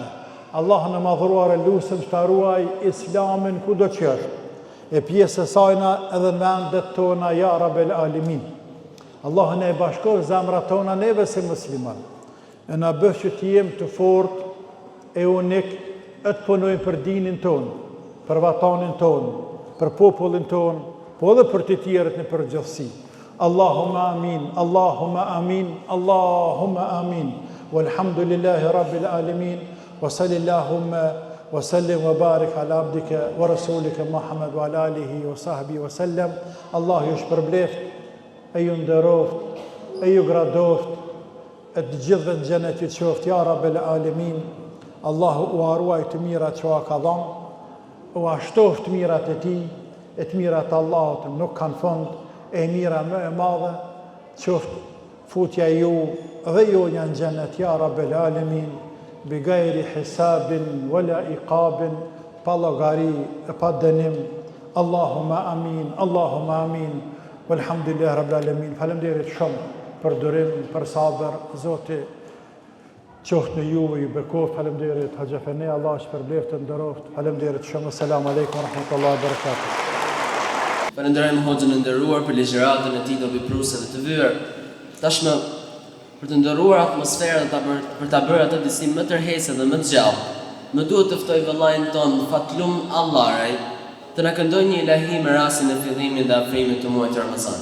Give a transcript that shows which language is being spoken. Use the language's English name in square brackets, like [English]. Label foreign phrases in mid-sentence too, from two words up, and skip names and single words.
[Albanian] Allahun e madhruar e lusëm që ta ruaj islamin kudo që është, e pjesë e sajna edhe në vendet tona, [Arabic] يا رب العالمين. [Albanian] Allahun e bashkoj zemrat tona neve si musliman, e na bëf që t'jem të fort, e unik, e të punojmë për dinin tonë, për vatanin tonë, për popullin tonë, po edhe për të tjerët në përgjithësi. [Arabic] اللهم آمين اللهم آمين اللهم آمين. والحمد لله رب العالمين وصل اللهم وسلم وبارك على عبدك ورسولك محمد وعلى آله وصحبه وسلم. [Albanian] Allah ju shpërbleft, e ju nderoft, e ju gradoft, e të gjithëve në xhenet ju qoftë, [Arabic] يا رب العالمين. [Albanian] Allahu u arruaj të mirat që ka dhënë, u ashtoft të mirat e tij, e të mirat Allahut nuk kanë fund, e mira më e madhe, qoftë futja ju dhe ju në xhenet, [Arabic] يا رب العالمين بغير حساب ولا عقاب, [Albanian] pa llogari e pa dënim. [Arabic] اللهم آمين اللهم آمين والحمد لله رب العالمين. [Albanian] Faleminderit shumë për durim, për sabër. Zoti qoftë në juve, ju bekoft. Faleminderit Hoxha Feni, Allah shpërbleft të nderoft. Faleminderit shumë. [Arabic] السلام عليكم ورحمة الله وبركاته. [Albanian] Falenderojmë Hoxhën e nderuar për ligjëratën e tij dobipruese dhe të vyer. Tashmë për të ndërruar atmosferën dhe për ta bërë atë disi më tërheqëse dhe më të gjallë, më duhet të ftoj vëllain ton Fatlum Allarej të na këndojë një ilahi me rastin e fillimit dhe afrimit të muajit Ramazan.